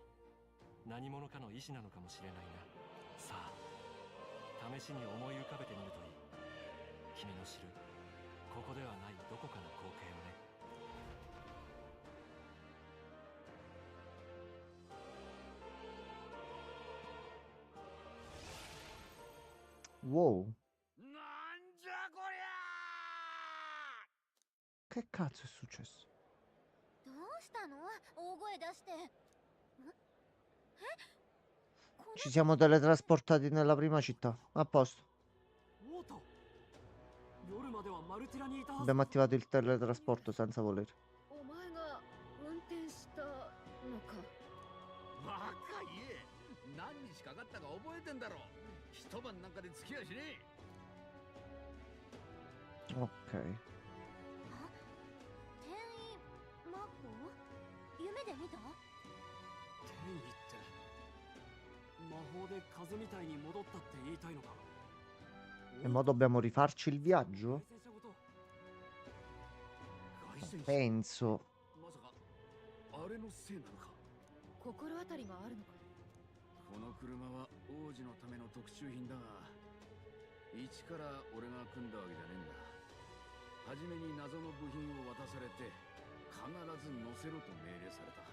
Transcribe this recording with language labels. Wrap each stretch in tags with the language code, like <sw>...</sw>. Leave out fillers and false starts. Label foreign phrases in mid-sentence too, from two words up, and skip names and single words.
<ja>何者かの意志なのかもしれないな。さあ試しに思い浮かべてみるといい。君の知るここではないどこかの光景をね。</ja> <it>Wow,</it> <ja>なんじゃこりゃ</ja> <it>che cazzo è successo?</it> <ja>どうしたの？大声出して。こ</ja> <it>Ci siamo teletrasportati nella prima città. A posto.</it> <ja>オート、夜まではマルティラにいたはず</ja> <it>Abbiamo attivato il teletrasporto senza volere.</it> <ja>お前が運転したのか。バカ言え、何日かかったか覚えてんだろ。一晩なんかで付き合いしねえ。</ja> <it>Ok.</it> <ja>転移魔法？夢で見た？転移って魔法で風みたいに戻ったって言いたいのか。</ja> <it>E mo dobbiamo rifarci il viaggio?</it> <ja>凱旋者ごと</ja> <it>Penso.</it> <ja>まさかあれのせいなのか。心当たりがあるのか。この車は王子のための特注品だが、一から俺が組んだわけじゃねえんだ。初めに謎の部品を渡されて、必ず乗せろと命令された。</ja>